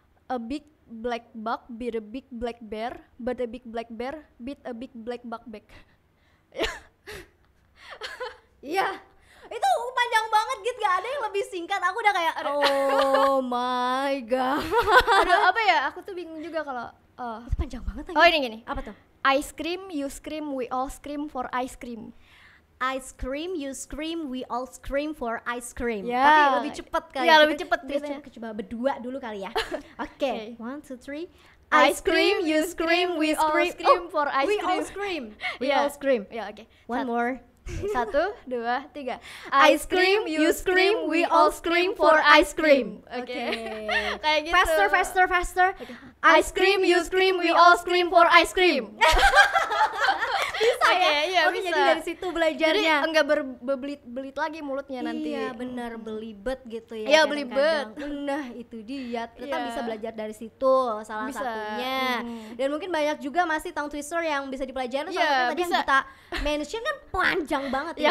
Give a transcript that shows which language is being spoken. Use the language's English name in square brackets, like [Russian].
[English] A big black buck beat a big black bear, but a big black bear beat a big black buck back. [Indonesian] Iya, itu panjang banget gitu, gak ada yang lebih singkat. Aku udah kayak [English] oh my god. [Indonesian] Aduh, apa ya, aku tuh bingung juga kalau itu panjang banget lagi. Ini gini, apa tuh? [English] Ice cream, you scream, we all scream for ice cream. Ice cream, you scream, we all scream for ice cream. Yeah. [Indonesian] Tapi lebih cepet kali. Iya, lebih cepet biasanya. Coba berdua dulu kali ya. Oke. 1, 2, 3. [English] Ice cream, you scream, we all scream for ice cream. We all scream. We all scream. [Indonesian] Ya, oke. [English] One more. 1, 2, 3. Ice cream, you scream, we all scream for ice cream. [Indonesian] Oke. Kayak gitu. [English] Faster. Ice cream, you scream, we all scream for ice cream. [Indonesian] Bisa ya? Iya, bisa. Jadi dari situ belajarnya. Jadi enggak berbelit-belit lagi mulutnya nanti. Iya, benar, belibet gitu ya. Iya, belibet. Nah, itu dia. Ternyata bisa belajar dari situ salah satunya. Dan mungkin banyak juga masih tongue twister yang bisa dipelajari. Soalnya tadi yang kita mention kan panjang banget ya.